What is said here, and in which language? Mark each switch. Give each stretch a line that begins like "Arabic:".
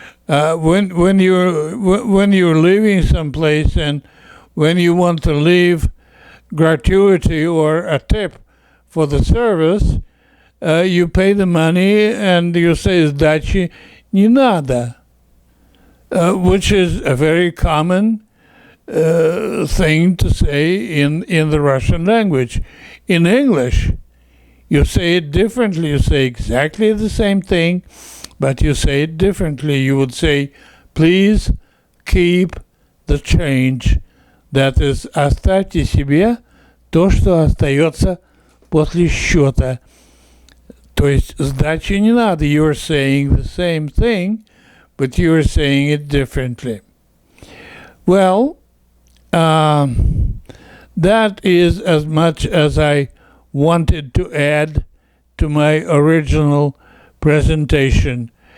English: When you're leaving someplace and when you want to leave gratuity or a tip for the service, you pay the money and you say "Сдачи не надо," which is a very common thing to say in the Russian language. In English, you say it differently. You say exactly the same thing, but you say it differently. You would say, please keep the change.
Russian: That is, оставьте себе то, что остается после счета. То есть, сдачи не надо.
English: You're saying the same thing, but you're saying it differently. Well, that is as much as I wanted to add to my original presentation.